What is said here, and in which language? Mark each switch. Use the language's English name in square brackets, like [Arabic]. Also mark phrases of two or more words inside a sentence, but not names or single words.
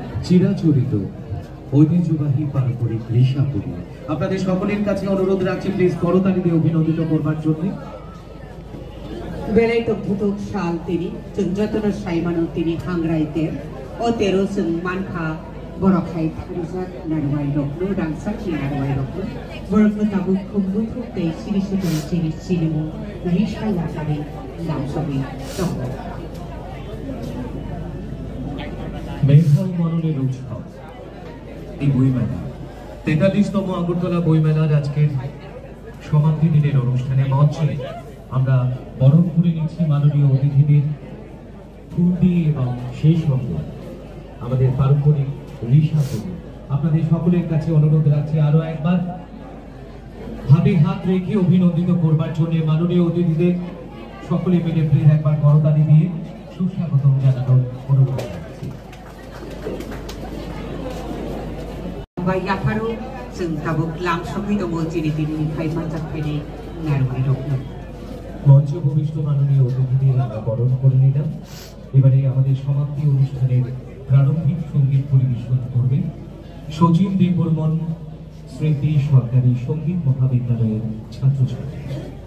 [Bangla] চিরাচরিত ঐতিহ্যবাহী পারম্পরিক ঋষাপুরী। আপনাদের সকলের কাছে অনুরোধ রাখছি প্লিজ করতালি দিয়ে অভিনন্দিত করবার জন্য। [Kok Borok] बेलायत भुतुक साल तिनी जतन साइमानो तिनी हांग्राइतेर ओ तेरो जों मानखा बरखाय थारिजा नारवाय रखनो दांसा कि नारवाय रखनो बरखनो ताबु खुबुथुक दै सिरिसि दै सिरि सिरिमु रिसा लासारि लामसबि दङ। [Bangla] মেঘাল মননের উৎসব এই বইমেলা ৪৩তম আগরতলা বইমেলার আজকের সমাপ্তি দিনের অনুষ্ঠানে মঞ্চে আমরা বরণ করে নিচ্ছি মাননীয় অতিথিদের ফুল দিয়ে এবং সেই সঙ্গে আমাদের পারম্পরিক ঋষাপুরী। আপনাদের সকলের কাছে অনুরোধ রাখছি আরো একবার হাতে হাত রেখে অভিনন্দিত করবার জন্য মাননীয় অতিথিদের সকলে মিলে প্লিজ একবার করতালি দিয়ে সুস্বাগতম জানানোর অনুরোধ রাখছি। [Kok Borok] याफारो जों दाबो लामसबि दङ जिरि दिननिफ्राय मानजाफैनाय नारवाय रखनो। [Bangla] মঞ্চে ভূমিষ্ঠ মাননীয় অতিথিদের আমরা বরণ করে নিলাম। এবারে আমাদের সমাপ্তি অনুষ্ঠানের প্রারম্ভিক সঙ্গীত পরিবেশন করবেন সচিন দেববর্মন স্মৃতি সরকারি সঙ্গীত মহাবিদ্যালয়ের ছাত্রছাত্রী।